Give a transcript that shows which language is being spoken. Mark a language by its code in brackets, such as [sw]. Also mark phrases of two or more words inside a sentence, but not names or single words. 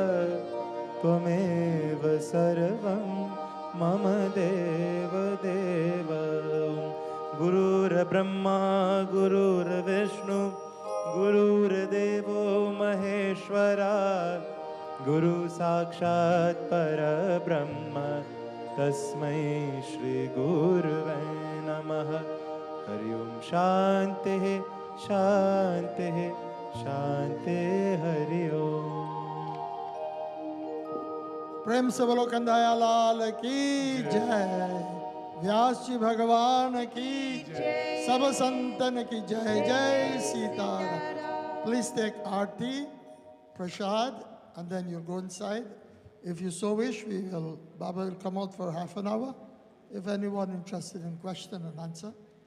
[sa] त्वमेव सर्वं मम देव देव गुरुर्ब्रह्मा गुरुर्विष्णु गुरुर्देवो महेश्वरा गुरु साक्षात् परब्रह्म तस्मै श्री गुरुवे नमः हरि ओम शांतिः शांतिः शांतिः हरि ओम [hi] प्रेम से बोलो कंदाया लाल की जय व्यास जी भगवान की सब संतन की जय जय सीताराम [en] please take आरती prasad and then you'll go inside if you so wish Baba will come out for half an hour if anyone interested in question and answer